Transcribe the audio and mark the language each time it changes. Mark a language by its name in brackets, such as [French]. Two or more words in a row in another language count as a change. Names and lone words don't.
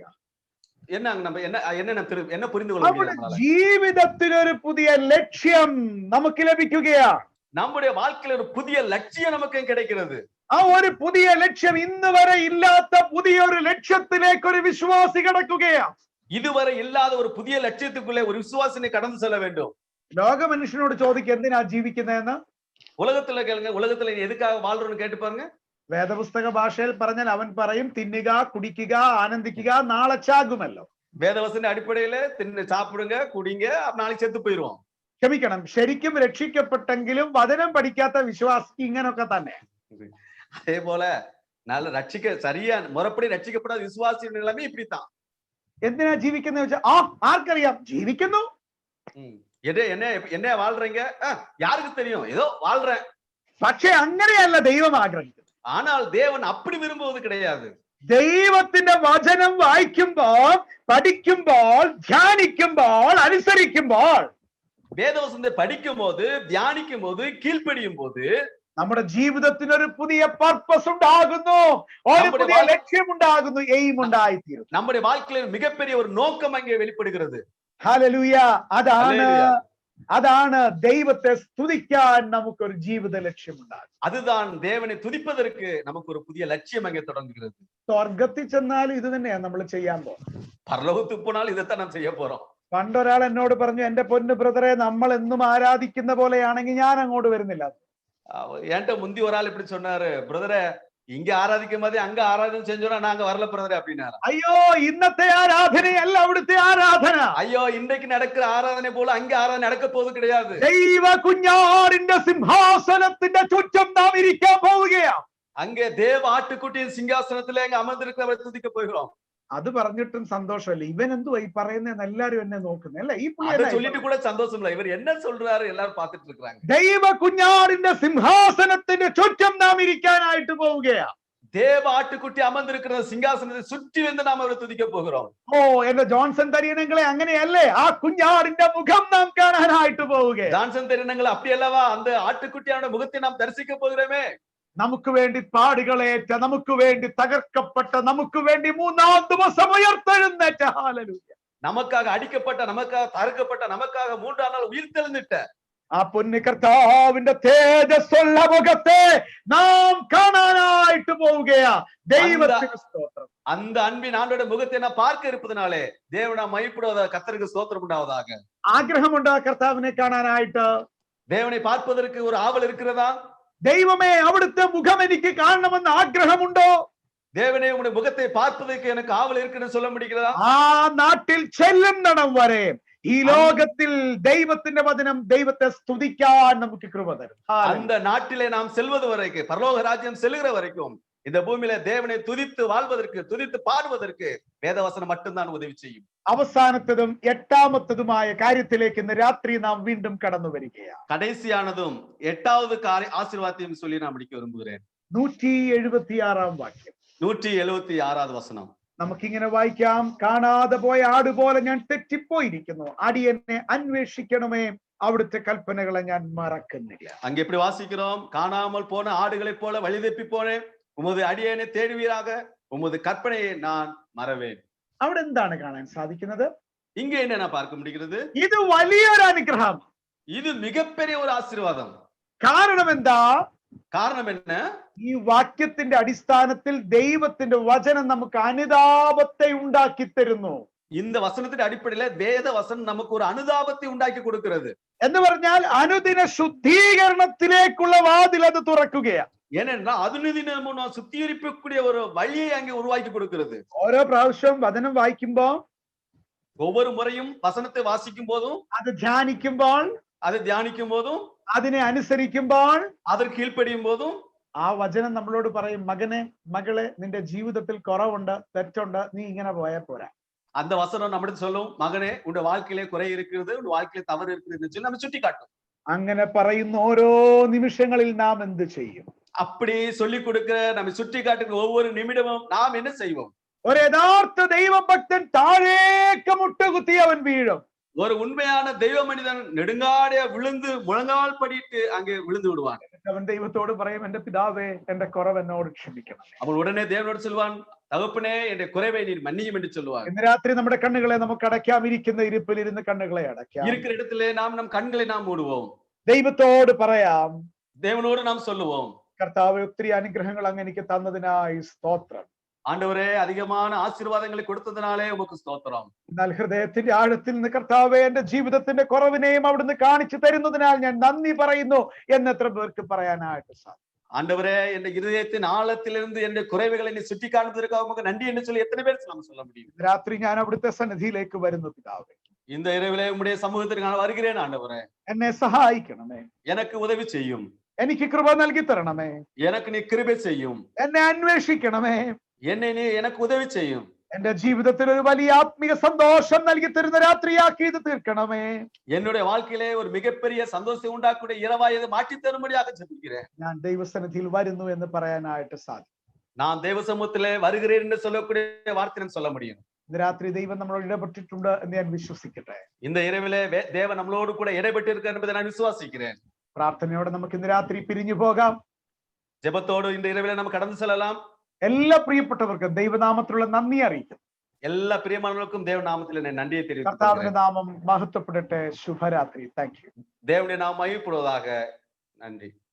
[Tamil] என்ன நம்ம என்ன புரிந்து கொள்ள [Malayalam] അവിടെ [Tamil] முடியும்? [Malayalam] ജീവിതത്തിനൊരു പുതിയ ലക്ഷ്യം നമുക്ക് ലഭിക്കുകയാണ്. [Tamil] நம்முடைய வாழ்க்கையில ஒரு புதிய லட்சியம் நமக்கு கிடைக்கிறது. [Malayalam] ആ ഒരു പുതിയ ലക്ഷ്യം ഇന്ന് വരെ ഇല്ലാത്ത പുതിയൊരു ലക്ഷ്യത്തിലേക്ക് ഒരു വിശ്വാസി കടക്കുകയാണ്. [Tamil] இதுவரை இல்லாத ஒரு புதிய லட்சியத்துக்குள்ளே ஒரு விசுவாசினை கடந்து செல்ல வேண்டும். [Malayalam] ലോക മനുഷ്യനോട് ചോദിക്കുക എന്തിനാ ജീവിക്കുന്നതെന്ന്. [Tamil] உலகத்துல கேளுங்க, உலகத்துல எதுக்காக வாழ்றோம்னு கேட்டு பாருங்க. [Malayalam] വേദപുസ്തക ഭാഷയിൽ പറഞ്ഞാൽ അവൻ പറയും തിന്നുക, കുടിക്കുക, ആനന്ദിക്കുക, നാളെ ചാകുമല്ലോ. [Tamil] வேதவசன அடிப்படையில தின்னு சாப்பிடுங்க, குடிங்க, நாளைக்கு செத்து போயிடுவோம். [Malayalam] ക്ഷമിക്കണം, ശരിക്കും രക്ഷിക്കപ്പെട്ടെങ്കിലും വചനം പഠിക്കാത്ത വിശ്വാസി ഇങ്ങനൊക്കെ തന്നെ. [Tamil] அதே போல நல்ல சரியா முறைப்படி ரட்சிக்கப்படாத விசுவாசி நிலைமை இப்படித்தான். [Malayalam] എന്തിനാ ജീവിക്കുന്ന വെച്ചാൽ ആർക്കറിയാം, ജീവിക്കുന്നു. [Tamil] என்ன வாழ்றீங்க, யாருக்கு தெரியும், ஏதோ வாழ்றேன். [Malayalam] പക്ഷെ അങ്ങനെയല്ല ദൈവം ആഗ്രഹിക്കുന്നത്. [Tamil] ஆனால் தேவன் அப்படி விரும்புவது கிடையாது. [Malayalam] ദൈവത്തിന്റെ വചനം വായിക്കുമ്പോൾ, പഠിക്കുമ്പോൾ, ധ്യാനിക്കുമ്പോൾ, അനുസരിക്കുമ്പോൾ, [Tamil] வேதவசனத்தை படிக்கும் போது, தியானிக்கும் போது, கீழ்ப்படியும் போது [Malayalam] നമ്മുടെ ജീവിതത്തിന് ഒരു പുതിയ പർപ്പസ് ഉണ്ടാകുന്നു, ഒരു പുതിയ ലക്ഷ്യം ഉണ്ടാകുന്നു, എയിം ഉണ്ടായിത്തീരും. [Tamil] நம்முடைய வாழ்க்கையில் மிகப்பெரிய ஒரு நோக்கம் அங்கே வெளிப்படுகிறது. [Malayalam] ഹല്ലേലൂയ. അതാണ് ദൈവത്തെ സ്തുതിക്കാൻ നമുക്കൊരു ജീവിത ലക്ഷ്യമുണ്ടാകും. [Tamil] அதுதான் தேவனை துதிப்பதற்கு நமக்கு ஒரு புதிய லட்சியம் அங்கே தொடங்குகிறது. [Malayalam] സ്വർഗത്തിൽ ചെന്നാലും ഇത് തന്നെയാണ് നമ്മൾ ചെയ്യാൻ പോകുന്നത്. [Tamil] பரலோகத்துக்கு போனாலும் இதைத்தான் நாம் செய்ய போறோம். [Malayalam] പണ്ടൊരാൾ എന്നോട് പറഞ്ഞു, എന്റെ പൊന്നു ബ്രദറെ, നമ്മൾ എന്നും ആരാധിക്കുന്ന പോലെയാണെങ്കിൽ ഞാൻ അങ്ങോട്ട് വരുന്നില്ല. [Tamil] என்கிட்ட முந்தி ஒரு ஆள் இப்படி சொன்னாரு, பிரதரை இங்க ஆராதிக்கும் போதே அங்க ஆராதனை செஞ்சோம்னா நாங்க வரல பிரதரை அப்படின்னாரு. [Malayalam] അയ്യോ, ഇന്നത്തെ ആരാധനയല്ല അവിടുത്തെ ആരാധന. [Tamil] ஐயோ, இன்றைக்கு நடக்கிற ஆராதனை போல அங்க ஆராதனை நடக்க போவது கிடையாது. [Malayalam] ദൈവ കുഞ്ഞാടിന്റെ സിംഹാസനത്തിന്റെ ചുറ്റും നാം ഇരിക്കാൻ പോവുകയാണ്. [Tamil] அங்கே தேவ ஆட்டுக்குட்டியின் சிங்காசனத்திலே அங்க அமர்ந்திருக்கிறவரை துதிக்க போகிறோம். [Malayalam] അത് പറഞ്ഞിട്ടും സന്തോഷമല്ല. ഇവൻ എന്തുവാ ഈ പറയുന്നതെന്ന് എല്ലാരും എന്നെ നോക്കുന്നത് അല്ലെ? ഈ [Tamil] அதை சொல்லிட்டு கூட சந்தோஷம் இல்ல, இவர் என்ன சொல்றாரு எல்லாரும் பார்த்துட்டு இருக்காங்க. [Malayalam] ദൈവ കുഞ്ഞാടിന്റെ സിംഹാസനത്തിന്റെ ചുറ്റും നാം ഇരിക്കാനായിട്ട് പോവുകയാണ്. [Tamil] தேவ ஆட்டுக்குட்டி அமர்ந்திருக்கிற சிங்காசனத்தை சுற்றி வந்து நாம் அவரை துதிக்க போகிறோம். [Malayalam] ഓ, എന്റെ ജോൺസൺ തരീനങ്ങളെ, അങ്ങനെയല്ലേ? ആ കുഞ്ഞാടിന്റെ മുഖം നാം കാണാനായിട്ട് പോവുകയാണ്. [Tamil] ஜான்சன் தெரியுங்களா, அப்படி அல்லவா அந்த ஆட்டுக்குட்டியான முகத்தை நாம் தரிசிக்க போகிறோமே. [Malayalam] നമുക്ക് വേണ്ടി പാടുകളേറ്റ, നമുക്ക് വേണ്ടി തകർക്കപ്പെട്ട, നമുക്ക് വേണ്ടി മൂന്നാം ദിവസം ഉയർത്തെഴുന്നേറ്റ, ഹല്ലേലൂയ, [Tamil] நமக்காக அடிக்கப்பட்ட, நமக்காக தகர்க்கப்பட்ட, நமக்காக மூன்றாம் நாள் உயிர்த்தெழுந்திட்ட [Malayalam] ആ പൊന്നു കർത്താവിന്റെ തേജസ്സുള്ള മുഖത്തെ നാം കാണാനായിട്ട് പോവുകയാ. ദൈവത്തിന് സ്തോത്രം. [Tamil] அந்த அன்பின் ஆண்டோட முகத்தை நான் பார்க்க இருப்பதனாலே தேவனா மகிமைப்படுவதாக, கர்த்தருக்கு ஸ்தோத்திரம் உண்டாவதாக. [Malayalam] ആഗ്രഹമുണ്ടോ കർത്താവിനെ കാണാനായിട്ട്? [Tamil] தேவனை பார்ப்பதற்கு ஒரு ஆவல் இருக்கிறதா? [Malayalam] ദൈവമേ, അവിടുത്തെ മുഖം എനിക്ക് കാണണമെന്ന് ആഗ്രഹമുണ്ടോ? [Tamil] தேவனே, உங்களுடைய முகத்தை பார்ப்பதற்கு எனக்கு ஆவல் இருக்குன்னு சொல்ல முடிகிறதா? [Malayalam] ആ നാട്ടിൽ ചെല്ലുന്നിടം വരെ ഈ ലോകത്തിൽ ദൈവത്തിന്റെ വചനം ദൈവത്തെ സ്തുതിക്കാൻ നമുക്ക് കൃപ തരും. [Tamil] அந்த நாட்டிலே நாம் செல்வது வரைக்கும், பரலோக ராஜ்யம் செல்லுகிற வரைக்கும் இந்த பூமியில தேவனை துதித்து வாழ்வதற்கு, துதித்து பாடுவதற்கு வேதவசனம் மட்டும்தான் உதவி செய்யும். [Malayalam] അവസാനത്തതും എട്ടാമത്തതുമായ കാര്യത്തിലേക്ക് ഇന്ന് രാത്രി നാം വീണ്ടും കടന്നു വരികയാണ്. [Tamil] கடைசியானதும் எட்டாவது ஆசீர்வாதத்தையும் சொல்லி நான் முடிக்க விரும்புகிறேன். [Malayalam] 176 വാക്യം, [Tamil] 176வது வசனம். [Malayalam] നമുക്കിങ്ങനെ വായിക്കാം. കാണാതെ പോയ ആടുപോലെ ഞാൻ തെറ്റിപ്പോയിരിക്കുന്നു, അടിയനെ അന്വേഷിക്കണമേ, അവിടുത്തെ കൽപ്പനകളെ ഞാൻ മറക്കുന്നില്ല. [Tamil] அங்கே எப்படி வாசிக்கிறோம்? காணாமல் போன ஆடுகளைப் போல வழி தப்பி போனேன், உமது அடியேனை தேடுவீராக, உமது கற்பனையை நான் மறவேன். [Malayalam] അവിടെ എന്താണ് കാണാൻ സാധിക്കുന്നത്? [Tamil] இங்க என்ன நான் பார்க்க முடிகிறது? [Malayalam] ഇത് വലിയൊരു അനുഗ്രഹം. [Tamil] இது மிகப்பெரிய ஒரு ஆசீர்வாதம். [Malayalam] കാരണം എന്താ? [Tamil] காரணம் என்ன? [Malayalam] ഈ വാക്യത്തിന്റെ അടിസ്ഥാനത്തിൽ ദൈവത്തിന്റെ വചനം നമുക്ക് അനുതാപത്തെ ഉണ്ടാക്കി തരുന്നു. [Tamil] இந்த வசனத்தின் அடிப்படையில வேத வசனம் நமக்கு ஒரு அனுதாபத்தை உண்டாக்கி கொடுக்கிறது. [Malayalam] എന്ന് പറഞ്ഞാൽ അനുദിന ശുദ്ധീകരണത്തിലേക്കുള്ള വാതിൽ അത് തുറക്കുകയാണ്. [Tamil] ஏனென்றால் அதுநிதினமும் சுத்திகரிக்கக்கூடிய ஒரு வழியை அங்கே உருவாக்கி கொடுக்கிறது. [Malayalam] ഓരോ പ്രാവശ്യവും വചനം വായിക്കുമ്പോ, [Tamil] ஒவ்வொரு முறையும் வசனத்தை வாசிக்கும் போதும், [Malayalam] അത് ധ്യാനിക്കുമ്പോൾ, [Tamil] அதை தியானிக்கும் போதும், [Malayalam] അതിനെ അനുസരിക്കുമ്പോൾ, [Tamil] அதற்கு கீழ்ப்படியும் போதும் [Malayalam] ആ വചനം നമ്മളോട് പറയും, മകനെ, മകളെ, നിന്റെ ജീവിതത്തിൽ കുറവുണ്ട്, തെറ്റുണ്ട്, നീ ഇങ്ങനെ പോയാൽ പോരാ. [Tamil] அந்த வசனம் நம்மிடத்து சொல்லும், மகனே உன் வாழ்க்கையிலே குறை இருக்கிறது, உன் வாழ்க்கையிலே தவறு இருக்கிறது சொல்லி நம்ம சுட்டி காட்டும். [Malayalam] അങ്ങനെ പറയുന്ന ഓരോ നിമിഷങ്ങളിൽ നാം എന്ത് ചെയ്യും? [Tamil] அப்படி சொல்லி கொடுக்கிற, நம்ம சுட்டி காட்டுகிற ஒவ்வொரு நிமிடமும் நாம் என்ன செய்வோம்? [Malayalam] ഒരു യഥാർത്ഥ ദൈവഭക്തൻ താഴേക്ക് മുട്ടുകുത്തി അവൻ വീഴും. [Tamil] ஒரு உண்மையான தெய்வ மனிதன் நெடுங்காடிய விழுந்து முழங்கால் படிட்டு அங்கே விழுந்து விடுவான். [Malayalam] അവൻ ദൈവത്തോട് പറയും, എന്റെ പിതാവേ, എന്റെ കുറവ് എന്നോട് ക്ഷമിക്കണം. [Tamil] அவன் உடனே தேவனோடு சொல்வான், தகப்பனே என்ற குறைவை நீர் மன்னியும் என்று சொல்லுவான். [Malayalam] ഇന്ന് രാത്രി നമ്മുടെ കണ്ണുകളെ നമുക്ക് അടയ്ക്കാം. ഇരിക്കുന്ന ഇരിപ്പിൽ ഇരുന്ന് കണ്ണുകളെ അടയ്ക്കാം. [Tamil] இருக்கிற இடத்திலே நாம் நம் கண்களை நாம் மூடுவோம். [Malayalam] ദൈവത്തോട് പറയാം, [Tamil] தேவனோடு நாம் சொல்லுவோம், [Malayalam] കർത്താവ്, ഒത്തിരി അനുഗ്രഹങ്ങൾ അങ്ങ് എനിക്ക് തന്നതിനായി സ്തോത്രം. [Tamil] ஆண்டவரே, அதிகமான ஆசீர்வாதங்களை கொடுத்ததினாலே உமக்கு ஸ்தோத்திரம். [Malayalam] എന്നാൽ ഹൃദയത്തിന്റെ ആഴത്തിൽ നിന്ന്, കർത്താവേ, എന്റെ ജീവിതത്തിന്റെ കുറവിനെയും അവിടുന്ന് കാണിച്ചു തരുന്നതിനാൽ ഞാൻ നന്ദി പറയുന്നു എന്ന് എത്ര പേർക്ക് പറയാനായിട്ട് സാധിക്കും? [Tamil] ஆண்டவரே, என் இருதயத்தின் ஆழத்திலிருந்து என் குறைவுகளை நீ சுட்டி காண்பதற்காக உமக்கு நன்றி என்று சொல்லி எத்தனை பேர் நாம் சொல்ல முடியும்? [Malayalam] രാത്രി ഞാൻ അവിടുത്തെ സന്നിധിയിലേക്ക് വരുന്നു. പിതാവേ, [Tamil] இந்த இரவிலே உம்முடைய சமூகத்திற்கு நான் வருகிறேன். ஆண்டவரே, [Malayalam] എന്നെ സഹായിക്കണമേ. [Tamil] எனக்கு உதவி செய்யும், [Malayalam] എനിക്ക് കൃപ നൽകി തരണമേ. [Tamil] எனக்கு நீ கிருபை செய்யும், [Malayalam] എന്നെ അന്വേഷിക്കണമേ. [Tamil] என்னை நீ எனக்கு உதவி செய்யும். [Malayalam] എന്റെ ജീവിതത്തിൽ ഒരു വലിയ ആത്മീയ സന്തോഷം നൽകി തരുന്ന രാത്രിയാക്കി ഇത് തീർക്കണമേ. [Tamil] என்னுடைய வாழ்க்கையிலே ஒரு மிகப்பெரிய சந்தோஷத்தை உண்டாக்கூடிய இரவாய் இதை மாற்றி தரும்படியாக ஜெபிக்கிறேன். [Malayalam] ഞാൻ ദൈവസന്നിധിയിൽ വരുന്നു എന്ന് പറയാനായിട്ട് സാധിക്കും. [Tamil] நான் தேவ சமூகத்திலே வருகிறேன் என்று சொல்லக்கூடிய வார்த்தை நான் சொல்ல முடியும். [Malayalam] ഇന്ന് രാത്രി ദൈവം നമ്മളോട് ഇടപെട്ടിട്ടുണ്ട് എന്ന് ഞാൻ വിശ്വസിക്കട്ടെ. [Tamil] இந்த இரவிலே தேவன் நம்மளோடு கூட இடைப்பட்டு இருக்கிறார் என்பதை நான் விசுவாசிக்கிறேன். [Malayalam] പ്രാർത്ഥനയോടെ നമുക്ക് ഇന്ന് രാത്രി പിരിഞ്ഞു പോകാം. [Tamil] ஜெபத்தோடு இந்த இரவிலே நாம் கடந்து செல்லலாம். [Malayalam] എല്ലാ പ്രിയപ്പെട്ടവർക്കും ദൈവനാമത്തിലുള്ള നന്ദി അറിയിക്കും. [Tamil] எல்லா பிரியமானவர்களுக்கும் தேவ நாமத்தில் நான் நன்றியை தெரிவித்துக் [Malayalam] കർത്താവിന്റെ നാമം മഹത്വപ്പെടട്ടെ. ശുഭരാത്രി. [English] thank you. [Tamil] தேவனுடைய நாம் மகிமைப்படுவதாக. நன்றி.